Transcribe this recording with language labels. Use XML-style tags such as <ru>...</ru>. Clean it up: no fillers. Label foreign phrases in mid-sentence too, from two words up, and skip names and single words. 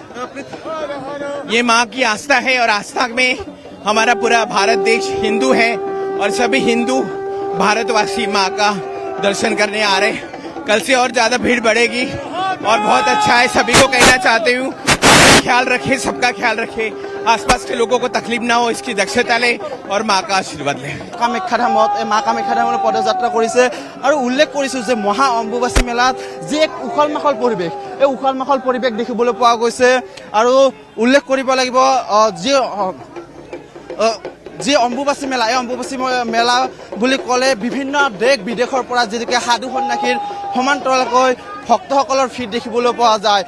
<hi>ये माँ की आस्था है और आस्था में हमारा पूरा भारत देश हिंदू है और सभी हिंदू भारतवासी माँ का दर्शन करने आ रहे। कल से और ज्यादा भीड़ बढ़ेगी और बहुत अच्छा है। सभी को कहना चाहते हूँ ख्याल रखे, सबका ख्याल रखे। आसपास के लोगों को तकलीफ ना हो इसकी दक्षता ले और माँ का आशीर्वाद ले।</hi> <as>কামাখ্যা ধামত এই মা কামাখ্যা ধামলৈ পদযাত্ৰা কৰিছে আৰু উল্লেখ কৰিছোঁ যে মহা অম্বুবাচী মেলাত যি এক উখল মাখল পৰিৱেশ, এই উখল মাখল পৰিৱেশ দেখিবলৈ পোৱা গৈছে। আৰু উল্লেখ কৰিব লাগিব যি অম্বুবাচী মেলা, এই অম্বুবাচী মেলা বুলি ক'লে বিভিন্ন দেশ বিদেশৰ পৰা যিহেতুকে সাধু সন্যাসীৰ সমান্তৰালকৈ ভক্তসকলৰ ভিৰ দেখিবলৈ পোৱা যায়।</as>